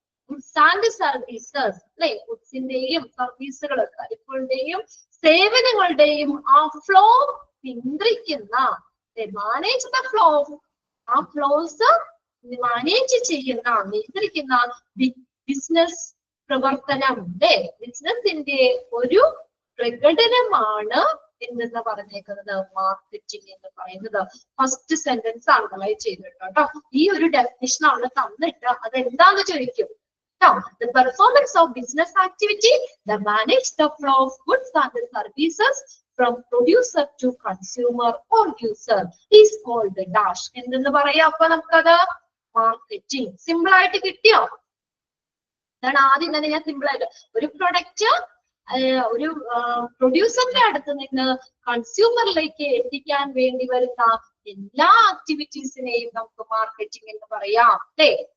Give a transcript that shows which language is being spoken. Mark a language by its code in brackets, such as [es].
[ml] Goods and services അല്ലെ, ഗുഡ്സിന്റെയും സർവീസുകൾ കാര്യങ്ങളുടെയും സേവനങ്ങളുടെയും ആ ഫ്ലോ നിയന്ത്രിക്കുന്ന, [en] manage the flow, [ml] ആ ഫ്ലോസ് മാനേജ് ചെയ്യുന്ന നിയന്ത്രിക്കുന്ന ബിസിനസ് പ്രവർത്തനം അല്ലെ, ബിസിനസിന്റെ ഒരു പ്രകടനമാണ് എന്തെന്ന് പറഞ്ഞേക്കുന്നത് മാർക്കറ്റിംഗ് എന്ന് പറയുന്നത്. ഫസ്റ്റ് സെന്റൻസ് അണ്ടർലൈൻ ചെയ്തിട്ട് കേട്ടോ. ഈ ഒരു ഡെഫിനിഷൻ അവിടെ തന്നിട്ട് അതെന്താന്ന് ചോദിക്കും. [en] The performance of business activity that manage the flow of goods and services from producer to consumer or user is called the dash. [ml] എന്തെന്ന് പറയാ അപ്പൊ നമുക്കത് മാർക്കറ്റിംഗ്. സിമ്പിൾ ആയിട്ട് കിട്ടിയോ? അതാണ് ആദ്യം തന്നെ ഞാൻ സിമ്പിൾ ആയിട്ട് ഒരു പ്രൊഡക്റ്റ് ഒരു പ്രൊഡ്യൂസറിന്റെ അടുത്ത് നിന്ന് കൺസ്യൂമറിലേക്ക് എത്തിക്കാൻ വേണ്ടി വരുന്ന എല്ലാ ആക്ടിവിറ്റീസിനെയും നമുക്ക് മാർക്കറ്റിംഗ് എന്ന് പറയാം അല്ലേ.